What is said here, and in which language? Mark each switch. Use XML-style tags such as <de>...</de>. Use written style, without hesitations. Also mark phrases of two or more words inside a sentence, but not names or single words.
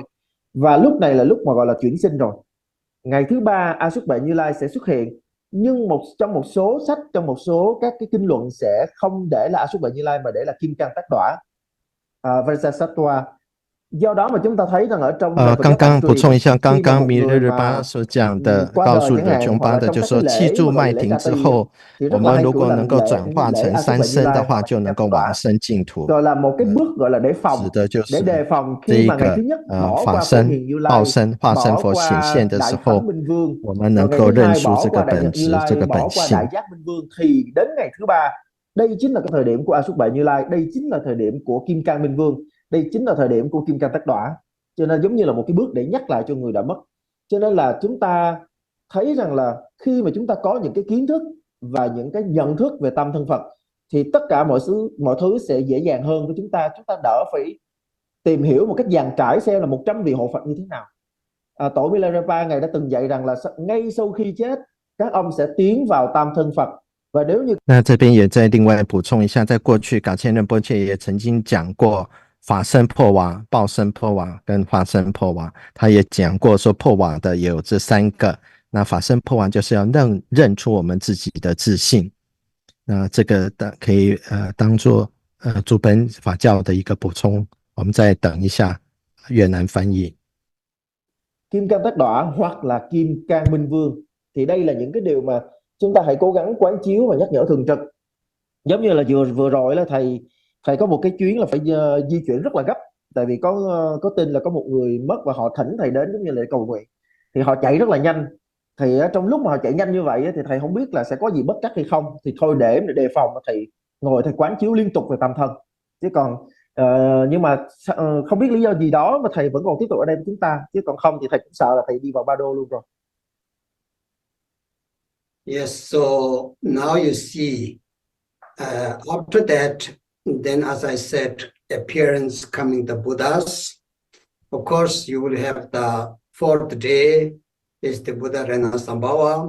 <vi>Và lúc này là lúc mà gọi là chuyển sinh rồi. Ngày thứ ba Ái Xuất Bệ Như Lai sẽ xuất hiện, nhưng trong một số sách, trong một số các cái kinh luận sẽ không để là Ái Xuất Bệ Như Lai mà để là Kim Cang Tác Đỏa, Vajrasattva. Do đó mà chúng ta thấy rằng ở trong</vi> <zh>刚刚补充一下，刚</zh> <vi>khi mà</vi> <zh>刚</zh> <vi>một</vi> <zh>弥勒</zh> <vi>người</vi> <zh>日</zh> <vi>mà</vi> <zh>巴所讲的，</zh> <vi>qua</vi> <zh>告</zh> <vi>đời</vi> <zh>诉</zh> <vi>chẳng</vi> <zh>的</zh> <vi>hạn,</vi> <zh>琼</zh> <vi>hoặc</vi> <zh>巴</zh> <vi>là</vi> <zh>的，</zh> <vi>trong</vi> <zh>就</zh> <vi>các</vi> <zh>说</zh> <vi>cái</vi> <zh>契</zh> <vi>lễ</vi> <zh>助</zh> <vi>mà gọi</vi> <zh>麦</zh> <vi>là lễ</vi> <zh>庭</zh> <vi>ca</vi> <zh>之</zh> <vi>tỳ</vi> <zh>后，</zh> <vi>thì</vi> <zh>我</zh> <vi>rất là</vi> <zh>们</zh> <vi>hay</vi> <zh>如</zh> <vi>cử</vi> <zh>果</zh> <vi>làm</vi> <zh>能够</zh> <vi>lễ</vi> <zh>转化</zh> <vi>lễ</vi> <zh>成</zh> <vi>A Xúc</vi> <zh>三</zh> <vi>Vậy Như</vi> <zh>生的</zh> <vi>Lai</vi> <zh>话，</zh> <vi>hoặc là</vi> <zh>就能</zh> <vi>Chánh</vi> <zh>够</zh> <vi>Pháp</vi> <zh>往</zh> <vi>Tọa,</vi> <zh>生净土。</zh> <vi>gọi là một cái bước gọi là để phòng.</vi> <zh>指的就</zh> <vi>Để</vi> <zh>是</zh> <vi>đề phòng</vi> <zh>这</zh> <vi>khi</vi> <zh>一</zh> <vi>mà ngày</vi> <zh>个</zh> <vi>thứ nhất bỏ</vi> <zh>法</zh> <vi>qua Phổ</vi> <zh>身、</zh> <vi>Hiền Như</vi> <zh>报</zh> <vi>Lai,</vi> <zh>身、化身</zh> <vi>bỏ</vi> <zh>佛显</zh> <vi>qua</vi> <zh>现的</zh> <vi>Đại</vi> <zh>时</zh> <vi>Thánh</vi> <zh>候，</zh> <vi>Minh Vương,</vi> <zh>我们</zh> <vi>rồi</vi> <zh>能</zh> <vi>ngày</vi> <zh>够</zh> <vi>thứ</vi> <zh>认</zh> <vi>hai</vi> <zh>出</zh> <vi>bỏ</vi> <zh>这</zh> <vi>qua</vi> <zh>个</zh> <vi>Đại</vi> <zh>本</zh> <vi>Nhật Như</vi> <zh>质、这</zh> <vi>Lai,</vi> <zh>个本</zh> <vi>bỏ qua Đại</vi> <zh>性。</zh> <vi>Giác Minh Vương, thì đến ngày thứ ba, đây chính là cái thời điểm của A Xúc Vậy Như Lai, đây chính là thời điểm của Kim Cang Minh Vương, đây chính là thời điểm của Kim Cang Tắc Đọa. Cho nên giống như là một cái bước để nhắc lại cho người đã mất. Cho nên là chúng ta thấy rằng là khi mà chúng ta có những cái kiến thức và những cái nhận thức về tâm thân Phật, thì tất cả mọi thứ sẽ dễ dàng hơn với chúng ta đỡ phải tìm hiểu một cách dàn trải xem là 100 vị hộ Phật như thế nào. Tổ 密勒日 Ba Ngài đã từng dạy rằng là ngay sau khi chết, các ông sẽ tiến vào tam thân Phật. Và nếu như</vi> <zh>那这边也再另外补充一下，在过去噶千仁波切也曾经讲过法身破瓦、报身破瓦跟化身破瓦，他也讲过说破瓦的也有这三个。那法身破瓦就是要认出我们自己的自信。那这个可以当做竹本法教的一个补充。我们再等一下越南翻译。</zh> <vi>Kim Cang Tắc Đọa hoặc là Kim Cang Minh Vương, thì đây là những cái điều mà chúng ta hãy cố gắng quán chiếu và nhắc nhở thường trực. Giống như là vừa rồi là thầy có một cái chuyến là phải di chuyển rất là gấp, tại vì có tin là có một người mất và họ thỉnh thầy đến giống như là cầu nguyện, thì họ chạy rất là nhanh. Thì trong lúc mà họ chạy nhanh như vậy thì thầy không biết là sẽ có gì bất trắc hay không, thì thôi để đề phòng thầy ngồi thầy quán chiếu liên tục về tâm thân. Chứ còn nhưng mà không biết lý do gì đó mà thầy vẫn còn tiếp tục ở đây với chúng ta, chứ còn không thì thầy cũng sợ là thầy đi vào Bardo luôn rồi.</vi> <en>Yes, so now you see, after that, then as I said, appearance coming the Buddhas. Of course, you will have the 4th day is the Buddha Renasambhava.</en>